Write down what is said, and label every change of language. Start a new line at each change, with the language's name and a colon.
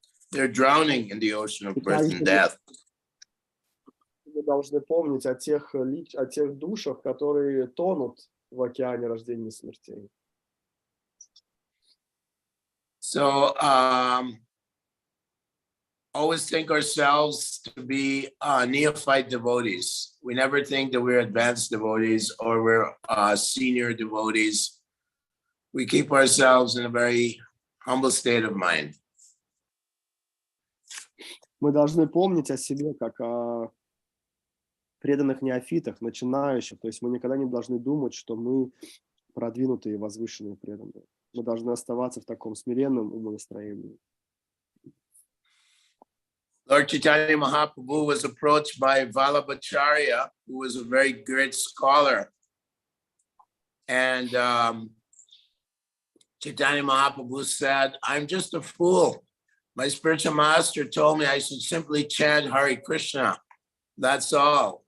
English: They're drowning in the ocean of birth and death.
Russian: Мы должны помнить о тех душах, которые тонут в океане рождения и смертей.
English: So always think ourselves to be neophyte devotees. We never think that we're advanced devotees or we're senior devotees. We keep ourselves in a very humble state of mind.
Russian: Мы должны помнить о себе как о преданных неофитах, начинающих. То есть мы никогда не должны думать, что мы продвинутые и возвышенные преданные. Мы должны оставаться в таком смиренном умонастроении.
English: Lord Chaitanya Mahaprabhu was approached by Vallabhacharya, who was a very great scholar. And Chaitanya Mahaprabhu said, I'm just a fool. My spiritual master told me I should simply chant Hare Krishna. That's all.